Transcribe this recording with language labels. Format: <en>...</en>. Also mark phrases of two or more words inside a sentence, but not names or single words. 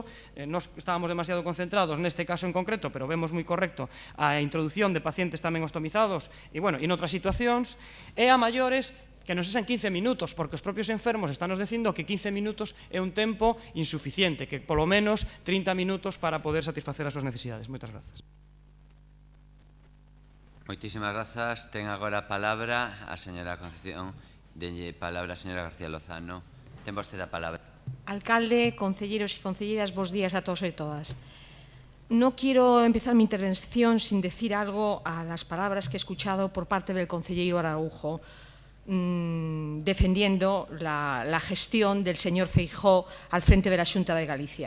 <gl>Nos estábamos demasiado concentrados neste caso en concreto, pero vemos moi correcto a introdución de pacientes tamén ostomizados e noutras situacións, e a maiores que non sexan 15 minutos, porque os propios enfermos están nos dicindo que 15 minutos é un tempo insuficiente, que polo menos 30 minutos para poder satisfacer as súas necesidades. Moitas grazas. Moitísimas grazas. Ten agora a palabra a señora Concepción. Denlle palabra a señora García Lozano. Ten vostede a palabra. Alcalde, concelleros y concelleras, bos días a todos y todas.</gl> <es>No quiero empezar mi intervención sin decir algo a las palabras que he escuchado por parte del concejero Araujo, defendiendo la gestión del señor Feijóo al frente de la Xunta de Galicia.</es>